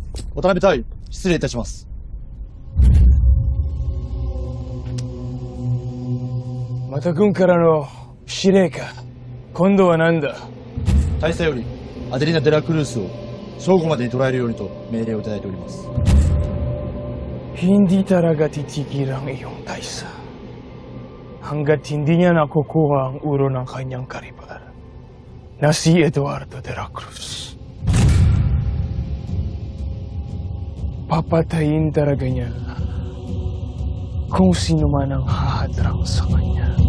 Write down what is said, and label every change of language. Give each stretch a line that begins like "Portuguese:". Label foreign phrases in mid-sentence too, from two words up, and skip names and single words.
Japanese: 渡辺隊、失礼いたします。また軍からの指令か。今度は何だ。大佐より、アデリナ・デラクルースを正午までに捕らえるようにと命令をいただいております。
Filipino: Hindi talaga titigil ang iyong Taisa hanggat hindi niya nakukuha ang ulo ng kanyang karibal na si Eduardo de la Cruz. Papatayin talaga niya kung sino man ang hahadrang sa kanya.